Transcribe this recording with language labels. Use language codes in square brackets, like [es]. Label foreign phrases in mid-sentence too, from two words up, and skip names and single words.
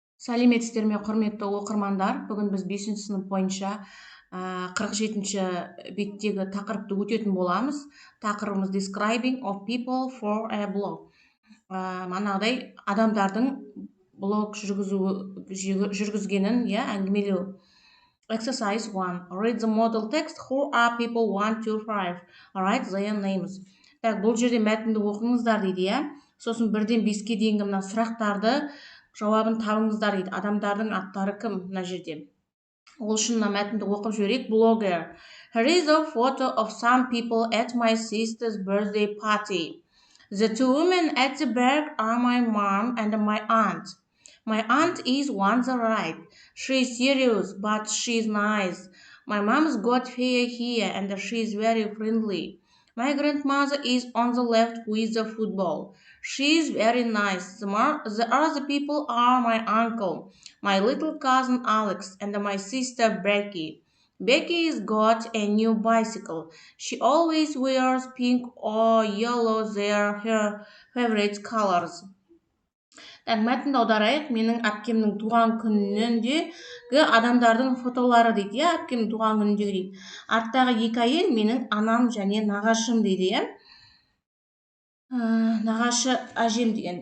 [kk] Сәлеметсіздер ме, құрметті оқырмандар. Бүгін біз 5 сынып бойынша 47-ші беттегі тақырыпты өтетін боламыз. Тақырыбымыз [en] describing of people for a blog. [kk] Манағыдай адамдардың блог жүргізгенін, әңгімелеу. [en] Exercise 1. Read the model text. Who are people 1, 2, 5? Write their names. [kk] Бұл жерде мәтінді оқыңыздар дейді, Сосын 1-ден 5-ке дейінгі мына сұрақтарды жауабын табыңыздар дейді. Адамдардың аттары кім мына жерде? Ол үшін мына мәтінді оқып жіберейік. [en] Blogger. Here is a photo of some people at my sister's birthday party. The 2 women at the back are my mom and my aunt. My aunt is on the right. She's serious, but she's nice. My mom's got hair here and she's very friendly. My grandmother is on the left with the football. She's very nice. The other people are my uncle, my little cousin Alex, and my sister Becky. Becky's got a new bicycle. She always wears pink or yellow. They're her favorite colors. [kk] Мәтінді аударайық. Менің әпкемнің туған күніндегі адамдардың фотолары дейді, әпкемнің туған күніндегі дейді. Арттағы 2 әйел менің анам және нағашым дейді, Нағашы әжем деген.